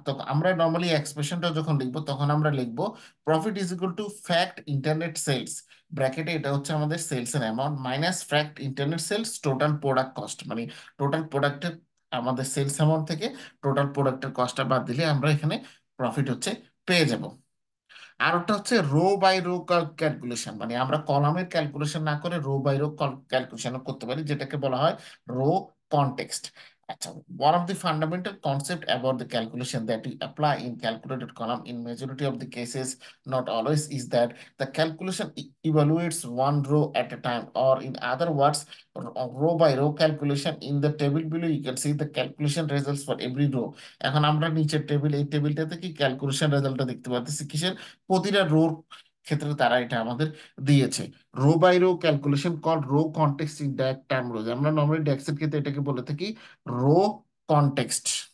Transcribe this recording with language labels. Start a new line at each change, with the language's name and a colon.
Bangla: তো আমরা নর্মালি এক্সপ্রেশনটা যখন লিখবো তখন আমরা লিখবো profit is equal to fact internet sales, ব্র্যাকেটে এটা হচ্ছে আমাদের সেলস এর amount, minus fact internet sales total product cost, মানে টোটাল প্রোডাক্টের আমাদের সেলস অ্যামাউন্ট থেকে টোটাল প্রোডাক্টের কস্টটা বাদ দিলে আমরা এখানে প্রফিট হচ্ছে পেয়ে যাব। আর ওটা হচ্ছে রো বাই রো ক্যালকুলেশন, মানে আমরা কলামের ক্যালকুলেশন না করে রো বাই রো ক্যালকুলেশন করতে পারি, যেটাকে বলা হয় রো কনটেক্সট।
English: আচ্ছা, one of the fundamental concept about the calculation that we apply in calculated column in majority of the cases, not always, is that the calculation evaluates one row at a time, or in other words, row by row calculation. In the table below you can see the calculation results for every row।
Bangla: এখন আমরা নিচের table, এই টেবিলটাতে কি calculation রেজাল্টটা দেখতে পাচ্ছি কিসের, প্রতিটা রোর ক্ষেত্রে তারা এটা আমাদের দিয়েছে।
English: row by row calculation call row context in term rows,
Bangla: আমরা নর্মালি ডেক্সের ক্ষেত্রে এটাকে বলে থাকি রো কনটেক্সট।